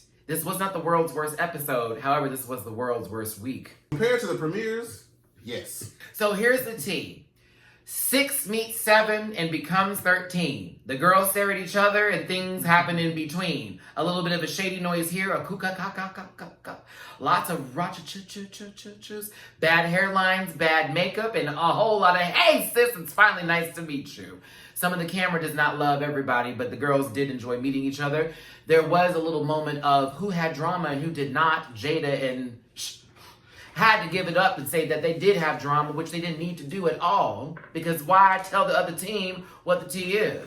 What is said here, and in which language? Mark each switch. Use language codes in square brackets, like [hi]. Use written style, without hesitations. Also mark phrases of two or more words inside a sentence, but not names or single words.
[en] This was not the world's worst episode. However, this was the world's worst week. Compared to the premieres, yes. So here's the tea. 6 meets 7 and becomes 13. The girls stare at each other and things happen in between. A little bit of a shady noise here, a kuka-ka-ka-ka-ka-ka. Lots of racha-ch-ch-ch-ch-ch-ch, bad hairlines, bad makeup, and a whole lot of, hey sis, it's finally nice to meet you. Some of the camera does not love everybody, but the girls did enjoy meeting each other. There was a little moment of who had drama and who did not. Jada and had to give it up and say that they did have drama, which they didn't need to do at all, because why tell the other team what the tea is?